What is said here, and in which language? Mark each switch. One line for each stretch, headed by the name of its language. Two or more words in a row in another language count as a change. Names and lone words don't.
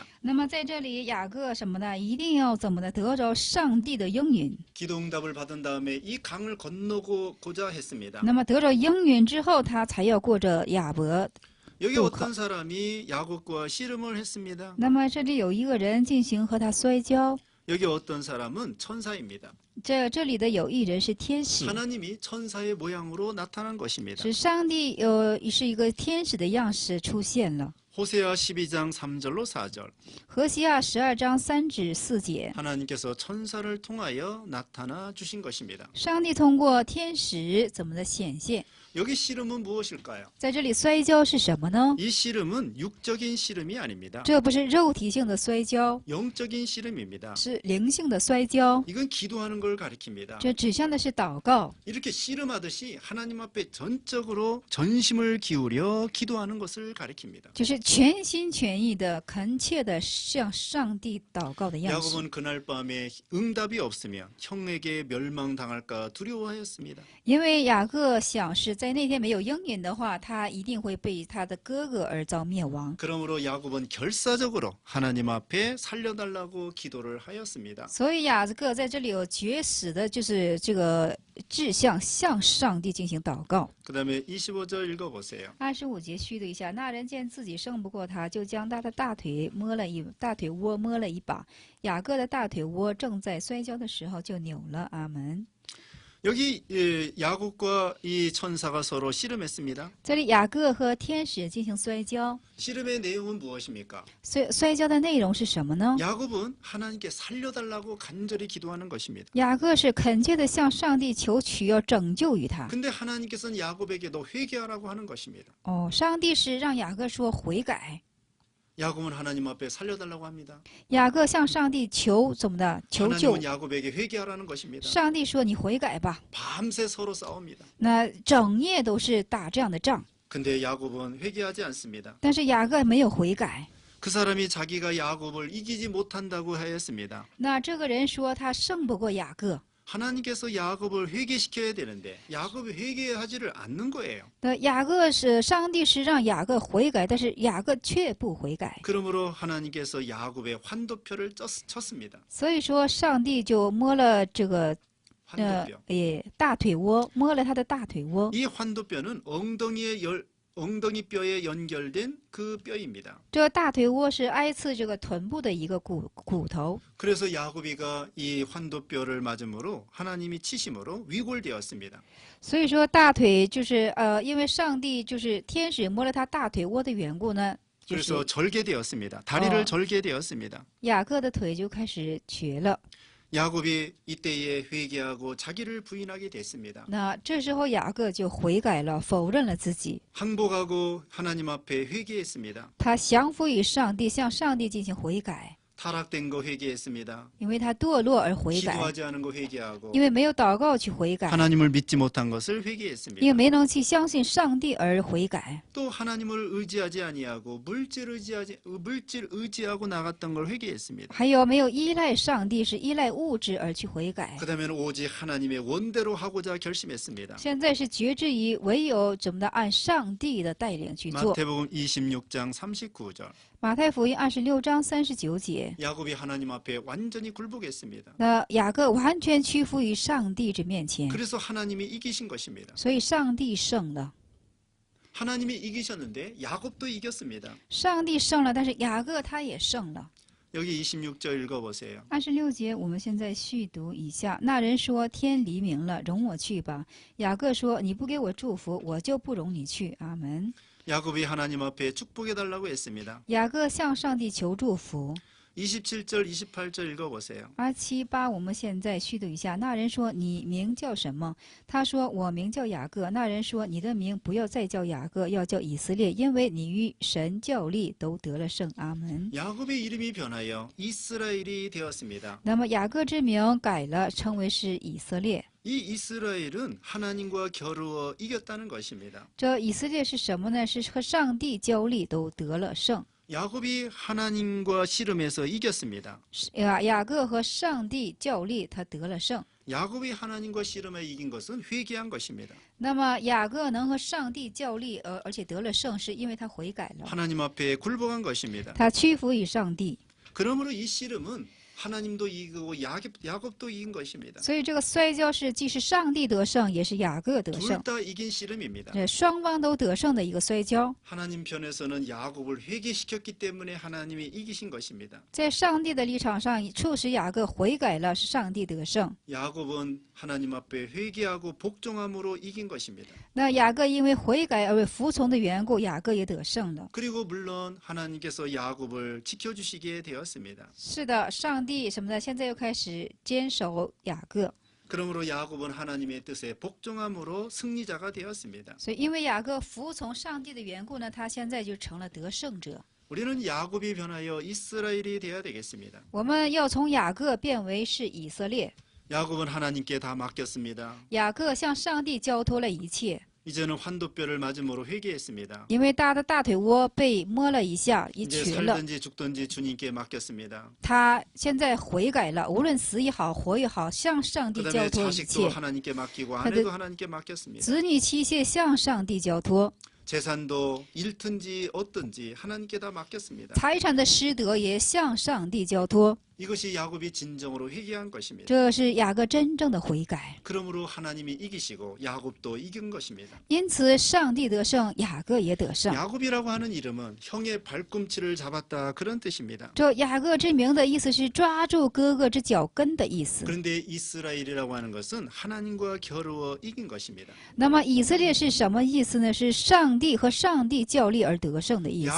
Chinese: 那么在这里，雅各什么呢？一定要怎么的得着上帝的应允。
Korean: 기도 응답을 받은 다음에 이 강을 건너고자 했습니다.
Chinese: 那么得着应允之后，他才要过着雅伯
Korean: 여기
Chinese: 渡口。
Korean: 어떤 사람이 야곱과 씨름을 했습니다.
Chinese: 那么这里有一个人进行和他摔跤，
Korean: 여기 어떤 사람은 천사입니다.
Chinese: 这里的有一人是天使，
Korean: 하나님이 천사의 모양으로 나타난 것입니다.
Chinese: 是上帝是一个天使的样式出现了。
Korean: 호세아 12장 3절로 4절
Chinese: 何西阿12章3至4节，
Korean: 하나님께서 천사를 통하여 나타나 주신 것입니다.
Chinese: 上帝通过天使怎么的显现？
Korean: 여기 씨름은 무엇일까요?
Chinese: 在这里摔跤是什么呢？
Korean: 이 씨름은 육적인 씨름이 아닙니다.
Chinese: 这不是肉体性的摔跤，
Korean: 영적인 씨름입니다.
Chinese: 是灵性的摔跤。
Korean: 이건 기도하는 걸 가리킵니다.
Chinese: 这指向的是祷告，
Korean: 이렇게 씨름하듯이 하나님 앞에 전적으로 전심을 기울여 기도하는 것을 가리킵니다.
Chinese: 就是全心全意的、恳切的向上帝祷告的样式。
Korean: 야곱은 그날 밤에 응답이 없으면 형에게 멸망당할까 두려워하였습니다.
Chinese: 因为雅各想是在那天没有应允的话，他一定会被他的哥哥而遭灭亡。
Korean: 그러므로 야곱은 결사적으로 하나님 앞에 살려달라고 기도를 하였습니다.
Chinese: 所以雅各在这里有绝死的，就是这个志向向上帝进行祷告。
Korean: 그 다음에 25절 읽어보세요.
Chinese: 25 节续读一下，那人见自己胜不过他，就将他的大腿窝摸了一把。雅各的大腿窝正在摔跤的时候就扭了。阿门。
Korean: 여기 야곱과 이 천사가 서로 씨름했습니다.
Chinese: 这里雅各和天使进行摔跤，
Korean: 씨름의 내용은 무엇입니까?
Chinese: 摔跤的内容是什么呢？
Korean: 야곱은 하나님께 살려달라고 간절히 기도하는 것입니다.
Chinese: 雅各是恳切的向上帝求取要拯救于他。
Korean: 근데 하나님께서는 야곱에게 너 회개하라고 하는 것입니다.
Chinese: 上帝是让雅各说悔改。
Korean: 야곱은 하나님 앞에 살려달라고 합니다.
Chinese: 雅各向上帝求怎么的？求救。
Korean: 하나님은 야곱에게 회개하라는 것입니다.
Chinese: 上帝说你悔改吧。
Korean: 밤새 서로 싸웁니다.
Chinese: 那整夜都是打这样的仗，
Korean: 근데 야곱은 회개하지 않습니다.
Chinese: 但是雅各没有悔改。
Korean: 그 사람이 자기가 야곱을 이기지 못한다고 하였습니다.
Chinese: 那这个人说他胜不过雅各。
Korean: 하나님께서 야곱을 회개시켜야 되는데 야곱이 회개하지를 않는 거예요.
Chinese: 那雅各是上帝是让雅各悔改，但是雅各却不悔改，
Korean: 그러므로 하나님께서 야곱의 환도표를 쳤습니다.
Chinese: 所以说上帝就摸了这个
Korean: 환도뼈.
Chinese: 大腿窝，摸了他的大腿窝。
Korean: 이 환도뼈는 엉덩이뼈에 연결된 그 뼈입니다.
Chinese: 这个大腿窝是挨刺这个臀部的一个骨头，
Korean: 그래서 야곱이가 이 환도뼈를 맞음으로 하나님이 치심으로 위골되었습니다.
Chinese: 所以说大腿就是因为上帝就是天使摸了他大腿窝的缘故呢，就
Korean: 그래서
Chinese: 是
Korean: 절개되었습니다. 다리를 절개되었습니다.
Chinese: 雅各的腿就开始瘸了。
Korean: 야곱이 이때에 회개하고 자기를 부인하게 됐습니다.
Chinese: 那这时候雅各就悔改了，否认了自己，
Korean: 항복하고 하나님 앞에 회개했습니다.
Chinese: 他降服于上帝，向上帝进行悔改。
Korean: 타락된 거 회개했습니다.
Chinese: 因为他堕落而悔改，
Korean: 기도하지 않은 거 회개하고
Chinese: 因为没有祷告去悔改，
Korean: 하나님을 믿지 못한 것을
Chinese: 因为
Korean: 회개했습니다.
Chinese: 没能去相信上帝而悔改，
Korean: 또 하나님을 의지하지 아니하고 물질 의지하고 나갔던 걸 회개했습니다.
Chinese: 还有没有依赖上帝，是依赖物质而去悔改。
Korean: 그다음에는 오직 하나님의 원대로 하고자 결심했습니다.
Chinese: 现在是决志于唯有怎么的按上帝的带领去做。
Korean: 마태복음 26장 39절.
Chinese: 马太福音26章39节，
Korean: 야곱이 하나님 앞에 완전히 굴복했습니다.
Chinese: 那雅各完全屈服于上帝之面前，
Korean: 그래서 하나님이 이기신 것입니다.
Chinese: 所以上帝胜了。
Korean: 하나님이 이기셨는데 야곱도 이겼습니다.
Chinese: 上帝胜了，但是雅各他也胜了。
Korean: 여기 26절 읽어보세요.
Chinese: 26 节，我们现在续读一下。那人说：“天黎明了，容我去吧。”雅各说：“你不给我祝福，我就不容你去。” 阿门。
Korean: 야곱이 하나님 앞에 축복해달라고 했습니다.
Chinese: 雅各向上帝求祝福。
Korean: 27절, 28절 읽어보세요.
Chinese: 27、8，我们现在续读一下。那人说：“你名叫什么？” 他说：“我名叫雅各。” 那人说：“你的名不要再叫雅各，要叫以色列，因为你与神较力都得了胜。” 阿门。
Korean: 야곱의 이름이 변하여 이스라엘이 되었습니다.
Chinese: 那么雅各之名改了，称为是以色列。
Korean: 이 이스라엘은 하나님과 겨루어 이겼다는 것입니다.
Chinese: 这以色列是什么呢？是和上帝交力都得了胜。
Korean: 야곱이 하나님과 씨름해서 이겼습니다.
Chinese: 雅各和上帝较力，他得了胜。
Korean: 야곱이 하나님과 씨름에 이긴 것은 회개한 것입니다.
Chinese: 那么雅各能和上帝较力，而且得了胜，是因为他悔改了，
Korean: 하나님 앞에 굴복한 것입니다.
Chinese: 他屈服于上帝。
Korean: 그러므로 이 씨름은 하나님도 이기고 야곱도 이긴 것입니다.
Chinese: 所以这个摔跤是既是上帝得胜，也是雅各得
Korean: 둘
Chinese: 胜，
Korean: 다 이긴 씨름입니다.
Chinese: 双方都得胜的一个摔跤。
Korean: 하나님 편에서는 야곱을 회개시켰기 때문에 하나님이 이기신 것입니다.
Chinese: 在上帝的立场上，促使雅各悔改了，是上帝得胜。
Korean: 야곱은 하나님 앞에 회개하고 복종함으로 이긴 것입니다.
Chinese: 那雅各因为悔改而服从的缘故，雅各也得胜了。
Korean: 그리고 물론 하나님께서 야곱을 지켜주시게 되었습니다.
Chinese: 是的，上帝什么的，现在又开始坚守雅各。
Korean: 그러므로 야곱은 하나님의 뜻에 복종함으로 승리자가 되었습니다.
Chinese: 所以因为雅各服从上帝的缘故呢，他现在就成了得胜者。
Korean: 우리는 야곱이 변하여 이스라엘이 되어야 되겠습니다.
Chinese: 我们要从雅各变为是以色列。
Korean: 야곱은 하나님께 다 맡겼습니다.
Chinese: 雅各向上帝交托了一切，
Korean: 이제는 환도뼈를 맞음으로 회개했습니다.
Chinese: 因为他的大腿窝被摸了一下，一
Korean: 이제
Chinese: 瘸了。
Korean: 살든지 죽든지 주님께 맡겼습니다.
Chinese: 他现在悔改了，无论死也好，活也好，向上帝交
Korean: 그다음에
Chinese: 托一
Korean: 자식도
Chinese: 切，
Korean: 하나님께 맡기고 그들- 아내도 하나님께 맡겼습니다.
Chinese: 子女妻妾向上帝交托，
Korean: 재산도 잃든지 얻든지 하나님께 다 맡겼습니다.
Chinese: 财产的失德也向上帝交托。
Korean: 이것이 야곱이 진정으로 회개한 것입니다.
Chinese: 这是雅各真正的悔改。
Korean: 그러므로 하나님이 이기시고 야곱도 이긴 것입니다.
Chinese: 因此，上帝得胜，雅各也得胜。
Korean: 야곱이라고 하는 이름은 형의 발꿈치를 잡았다 그런 뜻입니다.
Chinese: 这雅各之名的意思是抓住哥哥之脚跟的意思。
Korean: 그런데 이스라엘이라고 하는 것은 하나님과 겨루어 이긴 것입니다.
Chinese: 那么以色列是什么意思呢？是上帝和上帝较力而得胜的意思。